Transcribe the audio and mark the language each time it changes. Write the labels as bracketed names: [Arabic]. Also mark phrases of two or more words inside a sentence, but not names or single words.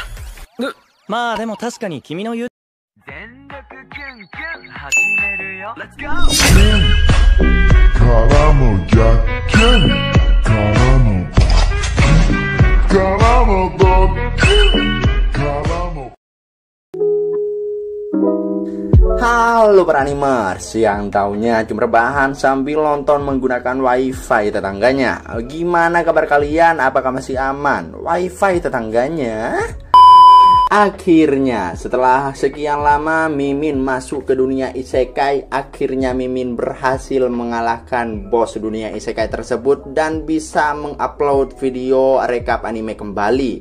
[Japanese] まあでも確かに君の言う全力キュンキュン始めるよ。レッツゴー。からの逆転からのドッキリからの。 [Indonesian] Halo para animers, yang taunya cuma rebahan sambil nonton menggunakan wifi tetangganya. Gimana kabar kalian? Apakah masih aman wifi tetangganya? Akhirnya, setelah sekian lama Mimin masuk ke dunia isekai, akhirnya Mimin berhasil mengalahkan bos dunia isekai tersebut dan bisa mengupload video rekap anime kembali.